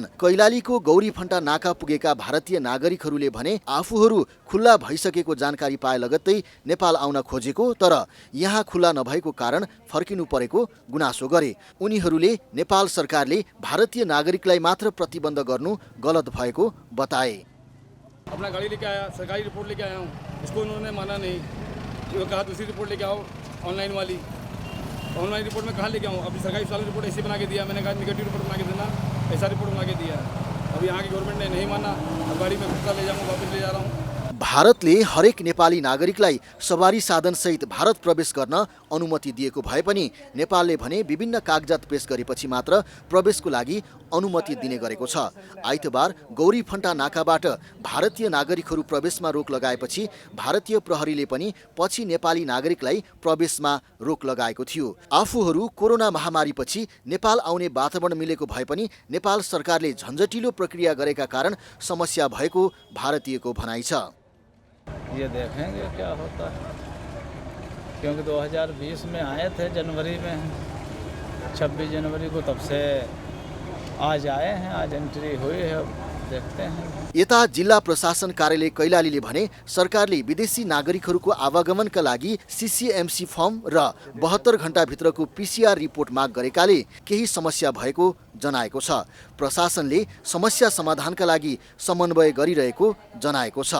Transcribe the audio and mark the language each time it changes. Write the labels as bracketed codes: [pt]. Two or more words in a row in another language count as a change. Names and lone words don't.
[ne] कैलालीको गौरी फन्टा नाका पुगेका भारतीय नागरिकहरूले भने आफूहरू खुल्ला भइसकेको जानकारी पाए लगत्तै नेपाल आउन खोजेको तर यहाँ खुल्ला नभएको कारण फर्किनु परेको गुनासो गरे। उनीहरूले नेपाल सरकारले भारतीय नागरिकलाई मात्र प्रतिबन्ध गर्नु गलत भएको बताए। [hi] अपना गाड़ी लेके आया, सरकारी रिपोर्ट लेके आया हूँ, इसको उन्होंने माना नहीं। वो कहा दूसरी रिपोर्ट लेके आओ ऑनलाइन वाली। ऑनलाइन रिपोर्ट में कहाँ लेके आऊँ? अभी सरकारी वाली रिपोर्ट ऐसी बना के दिया, मैंने कहा [en] negative report [hi] बना के देना, ऐसा रिपोर्ट बना के दिया। अभी यहाँ की गवर्नमेंट ने नहीं माना, अब गाड़ी में खुद ले जाऊँगा, वापस ले जा रहा हूँ। [ne] भारतले हरेक नेपाली नागरिकलाई सवारी साधन सहित भारत प्रवेश गर्न अनुमति दिएको भए पनि नेपालले भने विभिन्न कागजात पेश गरेपछि मात्र प्रवेशको लागि अनुमति दिने गरेको छ। आइतबार गौरी फन्टा नाकाबाट भारतीय नागरिकहरू प्रवेशमा रोक लगाएपछि भारतीय प्रहरीले पनि पछि नेपाली नागरिकलाई प्रवेशमा रोक लगाएको थियो। आफूहरू कोरोना महामारीपछि नेपाल आउने वातावरण मिलेको भए पनि नेपाल सरकारले झन्झटिलो प्रक्रिया गरेका कारण समस्या भएको भारतीयको भनाइ छ। [hi] ये देखेंगे क्या होता है, क्योंकि 2020 में आए थे जनवरी में, 26 जनवरी को तब से आज आए हैं, आज एंट्री हुई है, देखते हैं। [ne] यता जिल्ला प्रशासन कार्यालय कैलालीले भने सरकारले विदेशी नागरिकहरूको आवागमनका लागि CCMC फर्म र 72 घण्टाभित्रको [en] PCR report [ne] माग गरेकाले केही समस्या भएको जनाएको छ। प्रशासनले समस्या समाधानका लागि समन्वय गरिरहेको जनाएको छ।